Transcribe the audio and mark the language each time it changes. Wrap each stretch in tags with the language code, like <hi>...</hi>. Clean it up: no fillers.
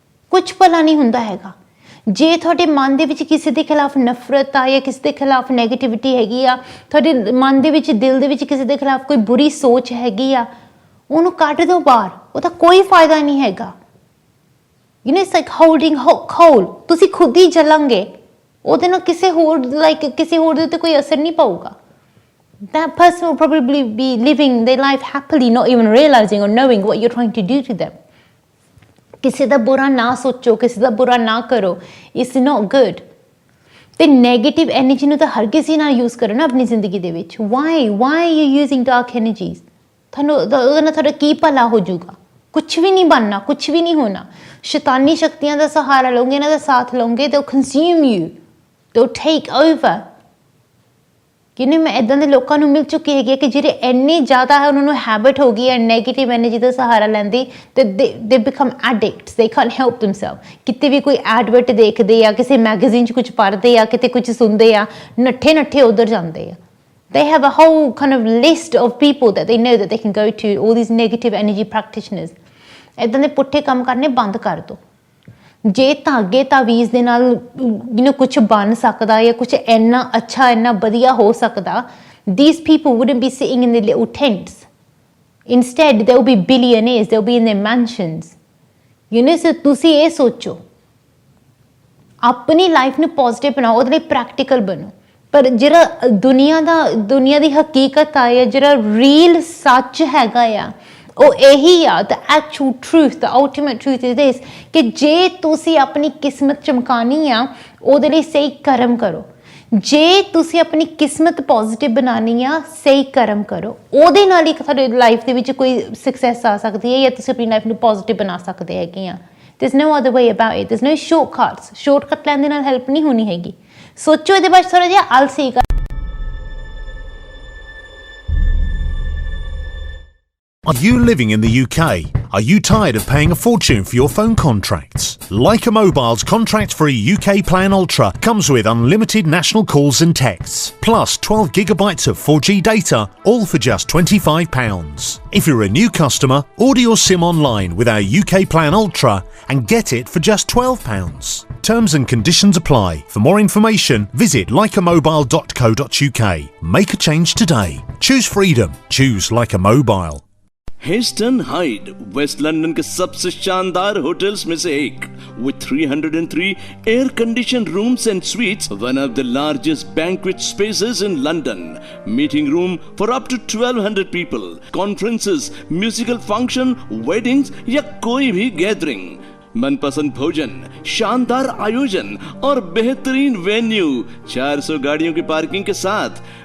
<pa>ਕੁਝ ਭਲਾ ਨਹੀਂ ਹੁੰਦਾ ਹੈਗਾ। ਜੇ ਤੁਹਾਡੇ ਮਨ ਦੇ ਵਿੱਚ ਕਿਸੇ ਦੇ ਖਿਲਾਫ ਨਫ਼ਰਤ ਆ ਜਾਂ ਕਿਸੇ ਦੇ ਖਿਲਾਫ ਨੈਗੇਟਿਵਿਟੀ ਹੈਗੀ ਆ, ਤੁਹਾਡੇ ਮਨ ਦੇ ਵਿੱਚ, ਦਿਲ ਦੇ ਵਿੱਚ ਕਿਸੇ ਦੇ ਖਿਲਾਫ ਕੋਈ ਬੁਰੀ ਸੋਚ ਹੈਗੀ ਆ, ਉਹਨੂੰ ਕੱਢ ਦਿਓ ਬਾਹਰ। ਉਹਦਾ ਕੋਈ ਫਾਇਦਾ ਨਹੀਂ ਹੈਗਾ।</pa> <en>You know it's like holding coal.</en> <pa>ਤੁਸੀਂ ਖੁਦ ਹੀ ਜਲਾਂਗੇ, ਉਹਦੇ ਨਾਲ ਕਿਸੇ ਹੋਰ ਦੇ ਉੱਤੇ ਕੋਈ ਅਸਰ ਨਹੀਂ ਪਊਗਾ।</pa> <en>That person will probably be living their life happily, not even realizing or knowing what you're trying to do to them.</en> <pa>ਕਿਸੇ ਦਾ ਬੁਰਾ ਨਾ ਸੋਚੋ, ਕਿਸੇ ਦਾ ਬੁਰਾ ਨਾ ਕਰੋ।</pa> <en>It's not good.</en> <pa>ਤੇ ਨੈਗੇਟਿਵ ਐਨਰਜੀ ਨੂੰ ਤਾਂ ਹਰ ਕਿਸੇ ਨਾਲ ਯੂਜ਼ ਕਰੋ ਨਾ ਆਪਣੀ ਜ਼ਿੰਦਗੀ ਦੇ ਵਿੱਚ।</pa> <en>Why are you using dark energies?</en> <pa>ਤੁਹਾਨੂੰ ਉਹਦੇ ਨਾਲ ਤੁਹਾਡਾ ਕੀ ਭਲਾ ਹੋ ਜਾਊਗਾ? ਕੁਛ ਵੀ ਨਹੀਂ ਬਣਨਾ, ਕੁਛ ਵੀ ਨਹੀਂ ਹੋਣਾ। ਸ਼ੈਤਾਨੀ ਸ਼ਕਤੀਆਂ ਦਾ ਸਹਾਰਾ ਲਓਗੇ, ਇਹਨਾਂ ਦਾ ਸਾਥ ਲਓਗੇ,</pa> <en>they'll consume you, they'll take over.</en> <pa>ਕਿਉਂਕਿ ਮੈਂ ਇੱਦਾਂ ਦੇ ਲੋਕਾਂ ਨੂੰ ਮਿਲ ਚੁੱਕੀ ਹੈਗੀ ਕਿ ਜਿਹੜੇ ਇੰਨੇ ਜ਼ਿਆਦਾ ਹੈ, ਉਹਨਾਂ ਨੂੰ ਹੈਬਿਟ ਹੋ ਗਈ ਹੈ ਨੈਗੇਟਿਵ ਐਨਰਜੀ ਦਾ ਸਹਾਰਾ ਲੈਂਦੀ, ਤੇ</pa> <en>They become addicts, they can't help themself.</en> <pa>ਕਿਤੇ ਵੀ ਕੋਈ ਐਡਵਰਟ ਦੇਖਦੇ ਆ, ਕਿਸੇ ਮੈਗਜ਼ੀਨ 'ਚ ਕੁਝ ਪੜ੍ਹਦੇ ਆ, ਕਿਤੇ ਕੁਝ ਸੁਣਦੇ ਆ, ਨੱਠੇ ਉੱਧਰ ਜਾਂਦੇ ਆ।</pa> <en>They have a whole kind of list of people that they know that they can go to, all these negative energy practitioners.</en> <pa>ਇੱਦਾਂ ਦੇ ਪੁੱਠੇ ਕੰਮ ਕਰਨੇ ਬੰਦ ਕਰ ਦਿਓ। ਜੇ ਧਾਗੇ ਤਾਵੀਜ਼ ਦੇ ਨਾਲ ਕੁਝ ਬਣ ਸਕਦਾ ਜਾਂ ਕੁਝ ਇੰਨਾ ਅੱਛਾ, ਇੰਨਾ ਵਧੀਆ ਹੋ ਸਕਦਾ,</pa> <en>these people wouldn't be sitting in the little tents. Instead, they'll be billionaires, they'll be in their mansions.</en> <pa>So ਤੁਸੀਂ ਇਹ ਸੋਚੋ, ਆਪਣੀ ਲਾਈਫ ਨੂੰ ਪੋਜ਼ਿਟਿਵ ਬਣਾਓ, ਉਹਦੇ ਲਈ ਪ੍ਰੈਕਟੀਕਲ ਬਣੋ। ਪਰ ਜਿਹੜਾ ਦੁਨੀਆ ਦੀ ਹਕੀਕਤ ਆ, ਜਾਂ ਜਿਹੜਾ ਰੀਅਲ ਸੱਚ ਹੈਗਾ ਆ, ਉਹ ਇਹੀ ਆ।</pa> <en>the actual truth, the ultimate truth is this,</en> <pa>ਕਿ ਜੇ ਤੁਸੀਂ ਆਪਣੀ ਕਿਸਮਤ ਚਮਕਾਉਣੀ ਆ, ਉਹਦੇ ਲਈ ਸਹੀ ਕਰਮ ਕਰੋ। ਜੇ ਤੁਸੀਂ ਆਪਣੀ ਕਿਸਮਤ ਪੋਜ਼ਿਟਿਵ ਬਣਾਉਣੀ ਆ, ਸਹੀ ਕਰਮ ਕਰੋ। ਉਹਦੇ ਨਾਲ ਹੀ ਤੁਹਾਡੀ ਲਾਈਫ ਦੇ ਵਿੱਚ ਕੋਈ ਸਕਸੈਸ ਆ ਸਕਦੀ ਹੈ, ਜਾਂ ਤੁਸੀਂ ਆਪਣੀ ਲਾਈਫ ਨੂੰ ਪੋਜ਼ਿਟਿਵ ਬਣਾ ਸਕਦੇ ਹੈਗੇ ਆ।</pa> <en>There's no other way about it. There's no shortcuts.</en> <pa>Shortcut ਲੈਣ ਦੇ ਨਾਲ ਹੈਲਪ ਨਹੀਂ ਹੋਣੀ ਹੈਗੀ। ਸੋਚੋ ਇਹਦੇ ਬਾਰੇ ਥੋੜਾ ਜਿਹਾ, ਆਲਸੀ ਕਰ।</pa> <en>Are you living in the UK? Are you tired of paying a fortune for your phone contracts? Leica Mobile's contract-free UK Plan Ultra comes with unlimited national calls and texts, plus 12 gigabytes of 4G data, all for just £25. If you're a new customer, order your SIM online with our UK Plan Ultra and get it for just £12. Terms and conditions apply. For more information, visit leicamobile.co.uk. Make a change today. Choose freedom. Choose Leica Mobile.</en> <hi>Hasten hide waste London के सबसे शानदार hotels में से एक,</hi> <en>with 303 air conditioned rooms and suites, one of the largest banquet spaces in London, meeting room for up to 1200 people, conferences, musical function, weddings</en> <hi>या कोई भी gathering. मनपसंद भोजन, शानदार आयोजन और बेहतरीन वेन्यू, 400 गाड़ियों की पार्किंग के साथ।</hi>